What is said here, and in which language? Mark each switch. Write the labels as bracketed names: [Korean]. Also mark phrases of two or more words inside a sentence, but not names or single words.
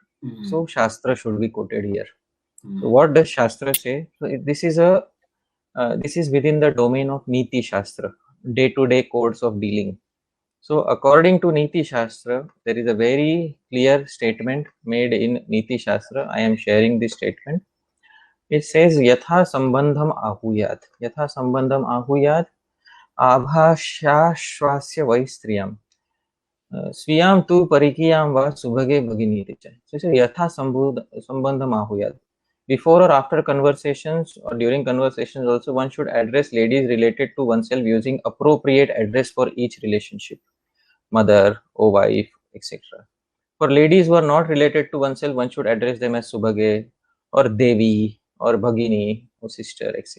[English] So shastra should be quoted here. So what does shastra say? So this is within the domain of [Sanskrit] niti shastra, [English] day-to-day codes of dealing. So according to [Sanskrit] niti shastra, [English] there is a very clear statement made in [Sanskrit] niti shastra. [English] I am sharing this statement. It says, [Sanskrit] yatha sambandham ahuyat. Yatha sambandham ahuyat abhashashwasya vaistriyam. Swiyam tu parikiyam va subhage bhaginiti. [English] So it says, [Sanskrit] yatha sambandham ahuyat. [English] Before or after conversations, or during conversations also, one should address ladies related to oneself using appropriate address for each relationship. Mother, or wife, etc. For ladies who are not related to oneself, one should address them as Subhage, or Devi, or Bhagini, or sister, etc.